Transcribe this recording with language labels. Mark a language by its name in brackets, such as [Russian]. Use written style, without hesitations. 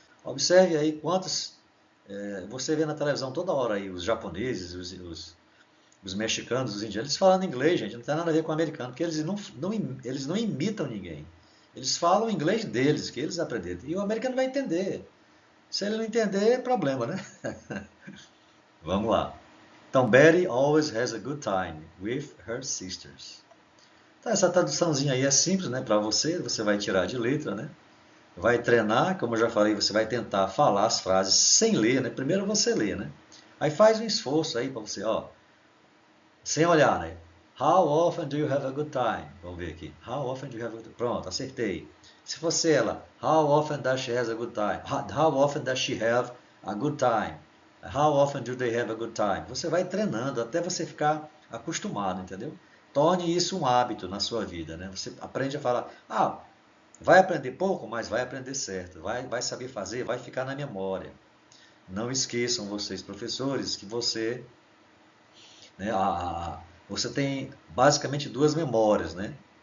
[Portuguese] Observe aí quantos você vê na televisão toda hora aí os japoneses, os mexicanos, os indianos, eles falando inglês, gente, não tem nada a ver com o americano, porque eles não imitam ninguém. Eles falam o inglês deles, que eles aprenderam. E o americano vai entender. Se ele não entender, é problema, né? Vamos lá. Então, [English] Betty always has a good time with her sisters. [Portuguese] Então, essa traduçãozinha aí é simples, né? Para você vai tirar de letra, né? Vai treinar, como eu já falei, você vai tentar falar as frases sem ler, né? Primeiro você lê, né? Aí faz um esforço aí para você, ó, sem olhar, né? [English] How often do you have a good time? [Portuguese] Vamos ver aqui. [English] How often do you have a good time? [Portuguese] Pronto, acertei. Se fosse ela, [English] how often does she have a good time? How often does she have a good time? How often do they have a good time? [Portuguese] Você vai treinando até você ficar acostumado, entendeu? Torne isso um hábito na sua vida, né? Você aprende a falar, vai aprender pouco, mas vai aprender certo. Vai saber fazer, vai ficar na memória. Não esqueçam vocês, professores, que né, você tem basicamente duas memórias, né?